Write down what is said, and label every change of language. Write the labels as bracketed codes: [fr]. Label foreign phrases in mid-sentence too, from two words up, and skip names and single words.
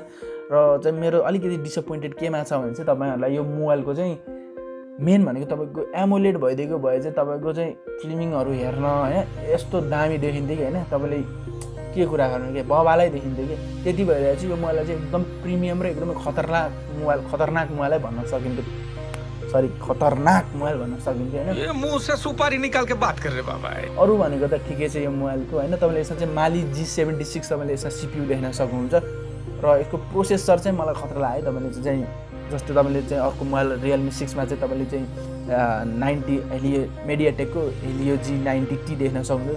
[ne] र चाहिँ मेरो अलिकति डिसअपोइन्टेड केमा छ भने चाहिँ तपाईहरुलाई यो मोबाइलको चाहिँ मेन भनेको तपाईको एमोलेड भइदिएको भए चाहिँ तपाईको चाहिँ फिल्मिङहरु हेर्न हैन यस्तो दामी देखिन्थ्यो कि हैन, तपाईले के कुरा गर्नु के बबालै देखिन्थ्यो कि। त्यति भएर चाहिँ यो मोबाइललाई चाहिँ एकदम प्रिमियम र एकदमै खतरनाक मोबाइलै भन्न सकिन्थ्यो। सरी, खतरनाक मोबाइल भन्न सकिन्थ्यो हैन। [hi] ये मुंह से सुपारी निकाल के बात कर रहे बाबा। [ne] अरु भनेको त ठिकै छ यो मोबाइलको हैन। तपाईले यसमा चाहिँ Mali G76 तपाईले यसमा CPU देख्न सक्नुहुन्छ र यसको प्रोसेसर चाहिँ मलाई खतरा लाग्यो। तपाईले चाहिँ जस्तै तपाईले चाहिँ अर्को मोबाइल Realme 6 मा चाहिँ तपाईले चाहिँ 90 मेडियाटेकको Helio G90T देख्न सक्नुहुन्छ।